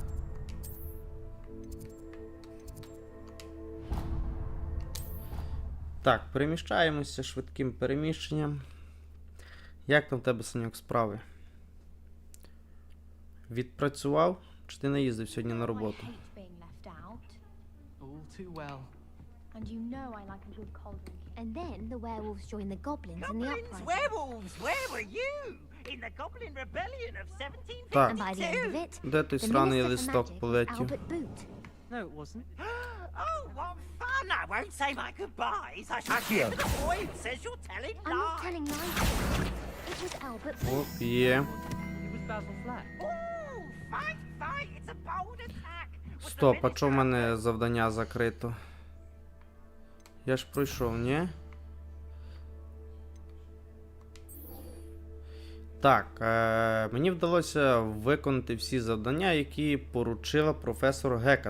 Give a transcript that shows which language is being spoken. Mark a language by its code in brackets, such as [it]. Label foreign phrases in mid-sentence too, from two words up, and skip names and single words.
[uk] Так, переміщаємося швидким переміщенням. Як там в тебе, Санюк, справи? Відпрацював? Чи ти не їздив сьогодні на роботу? [en] All too well. And you know I like a good cold drink. And then the werewolves join the goblins in the uprising. Werewolves! Where were you? In the Goblin Rebellion of 1752? [uk] Так. [en] And by the end of it, [uk] Де той [en] the [uk] сраний [en] Minister for [uk] листок [en] Magic was [uk] полетів? [en] Albert Boot. No, it wasn't. Oh, what fun! I won't say my goodbyes. I shall give the boy who says you're telling I'm not lies. telling lies. It was Albert Boot. [uk] Оп, є. [en] It was Basil Flat. Ooh, fight, fight! It's a bold attack. Was the [uk] Стоп, а чого в [en] minister- [uk] мене завдання закрито? Я ж пройшов, ні? Так, мені вдалося виконати всі завдання, які поручила професор Гекат.